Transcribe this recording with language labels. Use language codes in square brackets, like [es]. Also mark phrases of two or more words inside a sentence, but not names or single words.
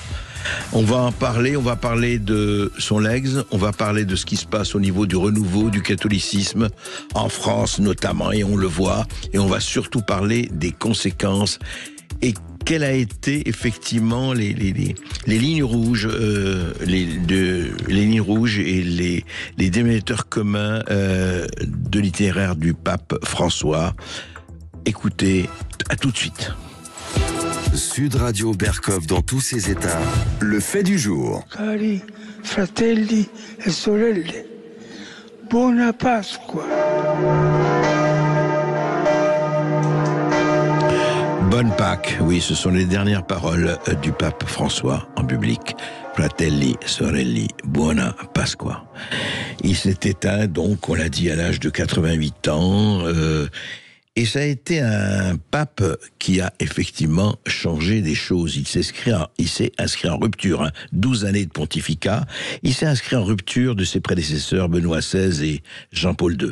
[fr] On va en parler, on va parler de son legs, on va parler de ce qui se passe au niveau du renouveau du catholicisme, en France notamment, et on le voit, et on va surtout parler des conséquences et quelles a été effectivement les lignes rouges, les lignes rouges et les dénominateurs communs de l'itinéraire du pape François. Écoutez, à tout de suite. Sud Radio Berkov dans tous ses états. Le fait du jour. [it] Cari fratelli e sorelle, buona Pasqua. [fr] Bonne Pâques, oui, ce sont les dernières paroles du pape François en public. [it] Fratelli, sorelli, buona Pasqua. [fr] Il s'est éteint, donc, on l'a dit, à l'âge de 88 ans. Et ça a été un pape qui a effectivement changé des choses. Il s'est inscrit en rupture, 12 années de pontificat. Il s'est inscrit en rupture de ses prédécesseurs Benoît XVI et Jean-Paul II.